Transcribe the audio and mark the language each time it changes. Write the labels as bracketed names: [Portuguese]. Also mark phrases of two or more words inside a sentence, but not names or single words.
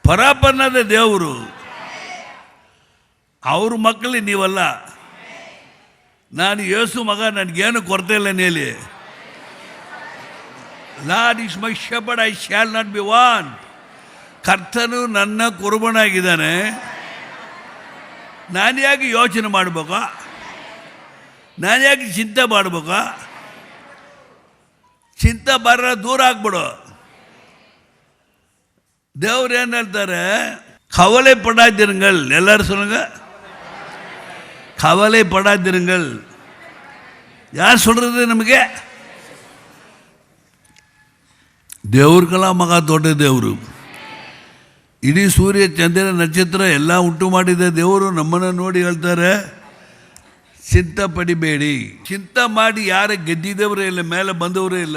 [Kannada] ಪರಾಪನ್ನದ ದೇವರು. ಅವ್ರ ಮಕ್ಕಳಿಗೆ ನೀವಲ್ಲ. ನಾನು ಯೇಸು ಮಗ, ನನಗೇನು ಕೊರತೆ ಇಲ್ಲ ನೇಲಿ. [English] Lord is my shepherd, I shall not be want. [Kannada] ಕರ್ತನು ನನ್ನ ಕುರುಬನಾಗಿದ್ದಾನೆ. ನಾನು ಯಾಕೆ ಯೋಚನೆ ಮಾಡ್ಬೇಕಾ? ನಾನು ಯಾಕೆ ಚಿಂತೆ ಮಾಡ್ಬೇಕಾ? ಚಿಂತೆ ಬರ ದೂರ ಆಗ್ಬಿಡು. ದೇವ್ರು ಏನು ಹೇಳ್ತಾರೆ? [Tamil] கவலை படாதிருங்கள். எல்லாரும் சொல்லுங்க, கவலை படாதிருங்கள். யார் சொல்றது? [Kannada] ನಮಗೆ ದೇವ್ರಿಗೆಲ್ಲ ಮಗ ದೊಡ್ಡ ದೇವರು. ಇಡೀ ಸೂರ್ಯ ಚಂದ್ರ ನಕ್ಷತ್ರ ಎಲ್ಲ ಉಂಟು ಮಾಡಿದ ದೇವರು ನಮ್ಮನ್ನು ನೋಡಿ ಹೇಳ್ತಾರೆ, ಚಿಂತೆ ಪಡಿಬೇಡಿ. ಚಿಂತೆ ಮಾಡಿ ಯಾರು ಗೆದ್ದಿದ್ದವರೇ ಇಲ್ಲ, ಮೇಲೆ ಬಂದವರೇ ಇಲ್ಲ.